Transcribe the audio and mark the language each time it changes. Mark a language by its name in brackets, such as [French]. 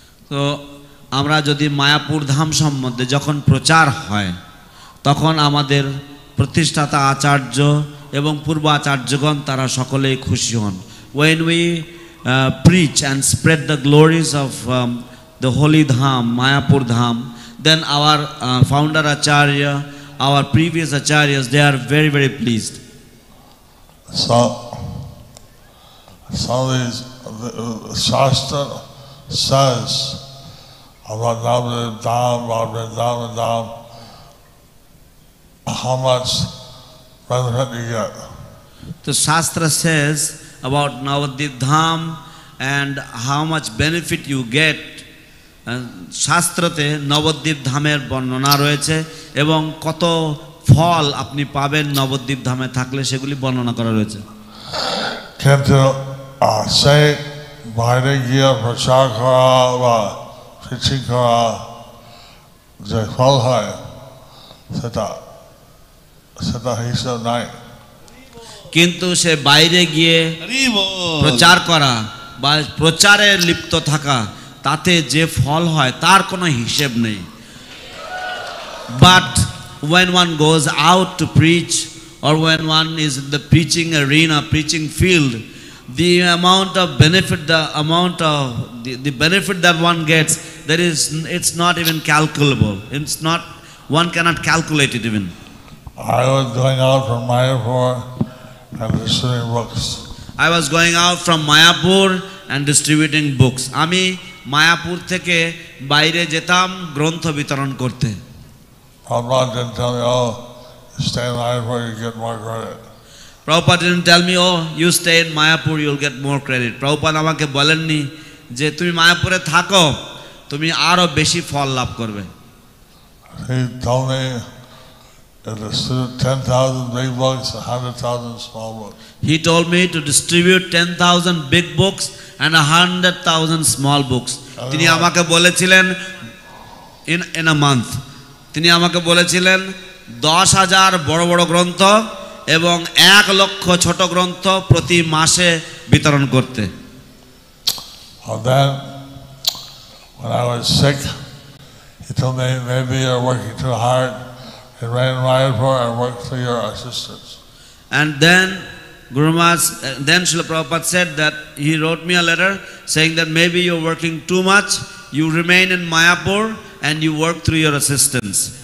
[Bangla] তো আমরা যদি মায়াপুর ধাম সম্বন্ধে যখন প্রচার হয়, তখন আমাদের প্রতিষ্ঠাতা আচার্য এবং পূর্ব আচার্যগণ তারা সকলেই খুশি হন। [English] When we preach and spread the glories of the holy dham, Mayapur dham, then our founder acharya, our previous acharyas, they are very pleased. So some of these Shastra says about Navadvip Dham, Dham, how much benefit you get. The Shastra says about Navadvip Dham and how much benefit you get. [Bangla] শাস্ত্রতে Nabadwip ধামের বর্ণনা রয়েছে এবং কত ফল আপনি পাবেন নবদ্বীপ ধামে থাকলে সেগুলি বর্ণনা করা রয়েছে। কিন্তু say বাইরে গিয়ে প্রচার করা বা preaching করা যে ফল হয় সেটা সেটা হিসাব নাই। কিন্তু সে বাইরে গিয়ে প্রচার করা বা প্রচারে লিপ্ত থাকা তাতে যে ফল হয় তার কোনো হিসেব নেই। [English] But when one goes out to preach or when one is in the preaching arena, preaching field, the amount of benefit, the benefit that one gets, it's not even calculable. It's not, one cannot calculate it even. I was going out from Mayapur and distributing books. I was going out from Mayapur and distributing books. [Bangla] আমি মায়াপুর থেকে বাইরে যেতাম গ্রন্থ বিতরণ করতে। [English] Prabhupada didn't tell me, oh, you stay in Mayapur, you get more credit. Prabhupada didn't tell me, oh, you stay in Mayapur, you'll get more credit. [Bangla] Prabhupada আমাকে বলেননি যে তুমি মায়াপুরে থাকো তুমি আরো বেশি ফল লাভ করবে। [English] He told me to distribute 10,000 big books, 100,000 small books. He told me to distribute 10,000 big books and 100,000 small books. [Bangla] তিনি আমাকে বলেছিলেন [English] in a month. [Bangla] তিনি আমাকে বলেছিলেন 10,000 বড় বড় গ্রন্থ এবং 1 লক্ষ ছোট গ্রন্থ প্রতি মাসে বিতরণ করতে। [English] And then when I was sick, he told me maybe you're working too hard. In Mayapur, I work for your assistance. And then Guru Maharaj, then Srila Prabhupada said that he wrote me a letter saying that maybe you're working too much, you remain in Mayapur and you work through your assistants.